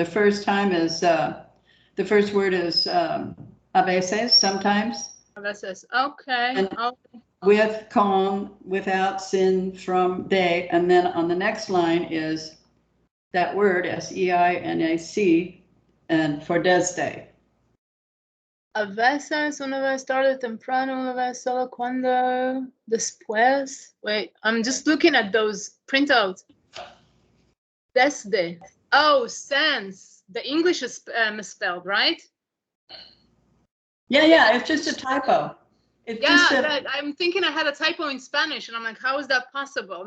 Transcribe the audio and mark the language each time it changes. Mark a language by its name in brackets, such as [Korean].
[English] The first time is the first word is [Spanish] a veces, [English] sometimes. [Spanish] A veces. Okay. [English] And with, con, without, sin, from, de, and then on the next line is that word, SEINAC, and for desde. [Spanish] A veces, una vez tarde temprano, una vez solo cuando después. [English] Wait, I'm just looking at those printouts. Desde. Oh, sense. The English is misspelled, right? Yeah, it's just a typo. It's I'm thinking I had a typo in Spanish, and I'm like, how is that possible?